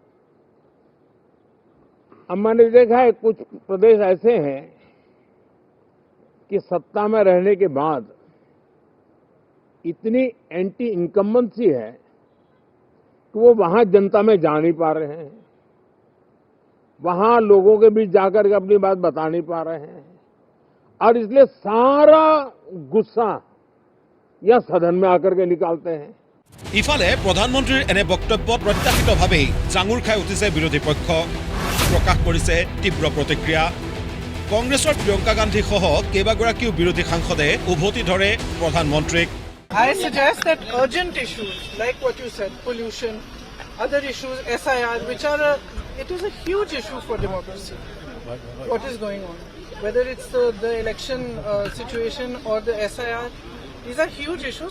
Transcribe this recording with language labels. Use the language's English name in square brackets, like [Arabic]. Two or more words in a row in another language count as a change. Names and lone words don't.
[Hindi] अब मैंने देखा है कुछ प्रदेश ऐसे हैं कि सत्ता में रहने के बाद इतनी [English] anti incumbency [Hindi] है कि वो वहां जनता में जा नहीं पा रहे हैं, वहां लोगों के बीच जाकर के अपनी बात बता नहीं पा रहे हैं, और इसलिए सारा गुस्सा या सदन में आकर के निकालते हैं। [Assamese] ইফালে প্ৰধানমন্ত্ৰীৰ এনে বক্তব্যত প্ৰত্যাশিতভাৱেই জাঙুৰ খাই উঠিছে বিৰোধী পক্ষ। প্ৰকাশ কৰিছে তীব্ৰ প্ৰতিক্ৰিয়া। কংগ্ৰেছৰ প্ৰিয়ংকা গান্ধী সহ কেইবাগৰাকীও বিৰোধী সাংসদে উভতি ধৰে প্ৰধানমন্ত্ৰীক। [English] I suggest that urgent issues like what you said, pollution, other issues, SIR, which are it is a huge issue for democracy. What is going on? Whether it's the election situation or the SIR, these are huge issues.